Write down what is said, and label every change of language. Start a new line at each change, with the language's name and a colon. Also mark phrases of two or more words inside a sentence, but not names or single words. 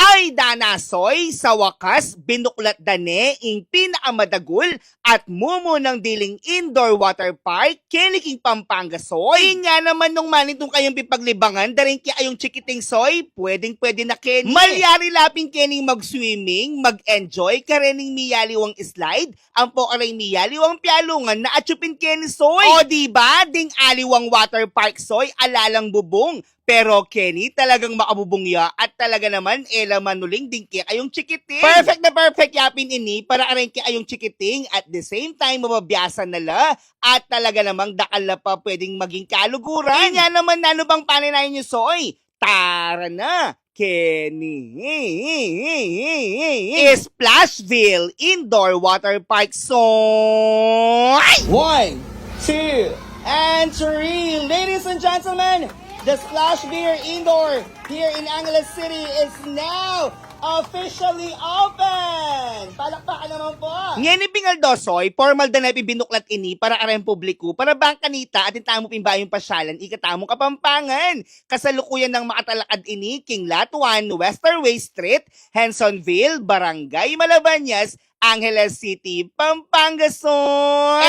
Pampanga: Soy danasoy, sa wakas, binuklat dane, ing pinakamadagul at mumo ng diling indoor water park, kiniking Pampanga soy. Nga naman nung manitong kayong pipaglibangan, daring kayong chikiting soy, pwedeng-pwede na keni. Malyari laping kening mag-swimming, mag-enjoy, karening miyaliwang slide, ang po aray miyaliwang pialungan na atsupin keni soy. O diba, ding aliwang water park soy, alalang bubong. Pero Kenny, talagang makabubungya at talaga naman manuling din kaya ayong chikiting. Perfect na perfect yapin ini para aring kaya ayong chikiting
English: at the same time
Pampanga: mababiyasan nala at talaga namang dakal na pa pwedeng maging kaluguran. Inya naman nano bang paninayin nyo soy?
Filipino: Tara na!
Pampanga: Kenny Splashville Indoor Water Park soy!
English: 1, 2, and 3. Ladies and gentlemen, the Splashville Indoor here in Angeles City is now officially open!
Filipino: Palakpakan naman po!
Pampanga: Ngeni Pingaldosoy, formal da na binuklat ini para arang publiko, para bang kanita at intamo pimbayong pasyalan, ikatamong Kapampangan. Kasalukuyan ng makatalakad ini, King Lot 1, Westerway Street, Hensonville, Barangay Malabanyas, Angeles City, Pampanga soy.